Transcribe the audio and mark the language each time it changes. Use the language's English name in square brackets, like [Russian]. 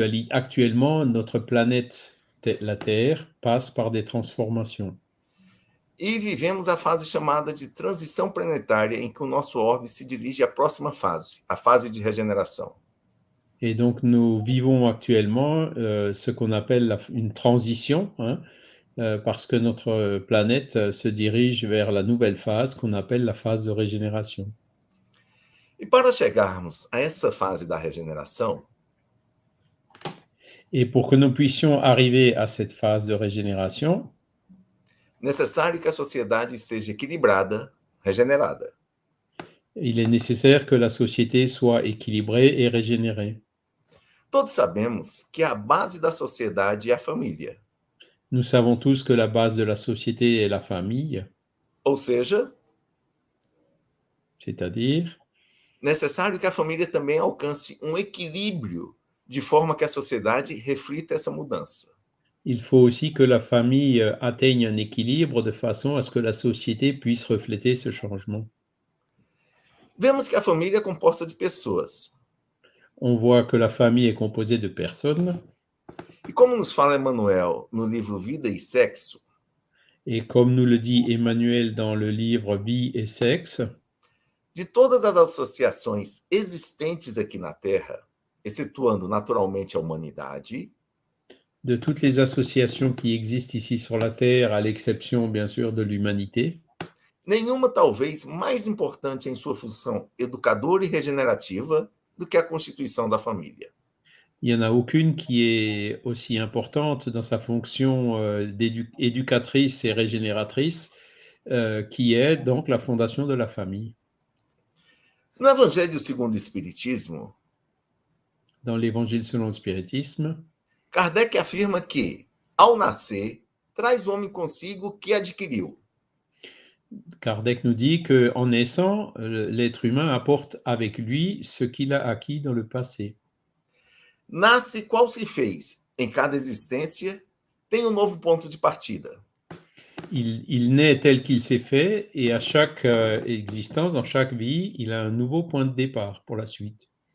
[French] Actuellement, notre planète, la Terre, passe par des transformations. [Portuguese] E vivemos a fase chamada de transição planetária, em que o nosso orbe se dirige à próxima fase, a fase de regeneração. [French] Et donc, nous vivons actuellement ce qu'on appelle une transition, parce que notre planète se dirige vers la nouvelle phase qu'on appelle la phase de régénération. [Portuguese] E para chegarmos a essa fase da regeneração, [French] et pour que nous puissions arriver à cette phase de régénération, [Portuguese] necessário que a sociedade seja equilibrada, regenerada. [French] Il est nécessaire que la société soit équilibrée et régénérée. [Portuguese] Todos sabemos que a base da sociedade é a família. [French] Nous savons tous que la base de la société est la famille. [Portuguese] Ou seja, [French] c'est-à-dire, [Portuguese] necessário que a família também alcance um equilíbrio de forma que a sociedade reflita essa mudança. [French] Il faut aussi que la famille atteigne un équilibre de façon à ce que la société puisse refléter ce changement. [Portuguese] Vemos que a família é composta de pessoas. [French] On voit que la famille est composée de personnes. [Portuguese] E como nos fala Emmanuel no livro Vida e Sexo, [French] et comme nous le dit Emmanuel dans le livre Vie et Sexe, [Portuguese] de todas as associações existentes aqui na Terra, excetuando naturalmente a humanidade, [French] de toutes les associations qui existent ici sur la Terre, à l'exception bien sûr de l'humanité, [Portuguese] nenhuma talvez mais importante em sua função educadora e regenerativa do que a constituição da família. [French] Il n'y en a aucune qui est aussi importante dans sa fonction d'éducatrice et régénératrice, qui est donc la fondation de la famille. [Portuguese] No Evangelho segundo o Espiritismo, [French] Dans l'Évangile selon le spiritisme, [Portuguese] Kardec afirma que, ao nascer, traz o homem consigo o que adquiriu. [French] Kardec nous dit qu'en naissant, l'être humain apporte avec lui ce qu'il a acquis dans le passé. [Portuguese] Nasce qual se fez. Em cada existência, tem um novo ponto de partida. [French] Il naît tel qu'il s'est fait et à chaque existence, dans chaque vie, il a un nouveau point de départ pour la suite.